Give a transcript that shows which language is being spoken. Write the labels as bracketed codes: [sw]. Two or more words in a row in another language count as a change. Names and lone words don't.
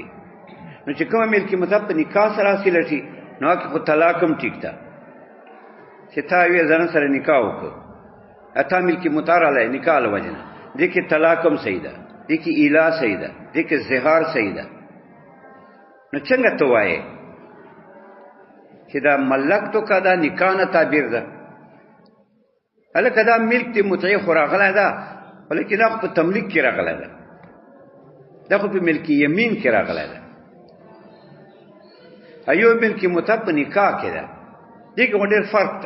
[ps] نو چې کومه ملکی متعه په نکاح سره حاصل شي نو هغه په طلاق هم ټیک ده چې تا یې ځان سره نکاح وکړ اته ملکی متعه راځي نکاح لوجنه دې کې طلاق هم صحیح ده، دې کې ایلا صحیح ده، دې کې زهار صحیح ده. نو څنګه ته وایې چې دا ملک تو کا دا نکاح نه تعبیر ده؟ هلکه دا ملک ته متعه خو راغلی ده ولیکن دا خو په تملیک کې راغلی ده، دا خو په ملکی یمین کې راغلی ده. ایو ملکی متعه په نکاح کې ده، دې کې ډېر فرق ده.